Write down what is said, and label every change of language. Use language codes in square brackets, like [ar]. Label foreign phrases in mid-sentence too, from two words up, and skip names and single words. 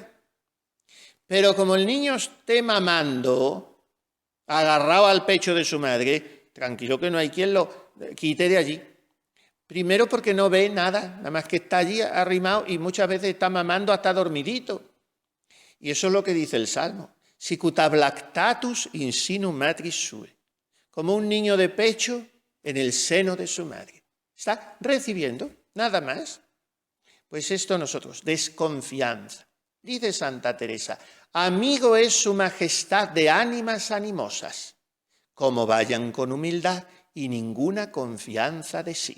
[es] Pero como el niño esté mamando, agarrado al pecho de su madre, tranquilo que no hay quien lo quite de allí. Primero porque no ve nada más que está allí arrimado y muchas veces está mamando hasta dormidito. Y eso es lo que dice el Salmo. [la] Sicut lactatus in sinu matris sue. [es] Como un niño de pecho en el seno de su madre. Está recibiendo, nada más. Pues esto nosotros, desconfianza. Dice Santa Teresa, amigo es su majestad de ánimas animosas, como vayan con humildad y ninguna confianza de sí.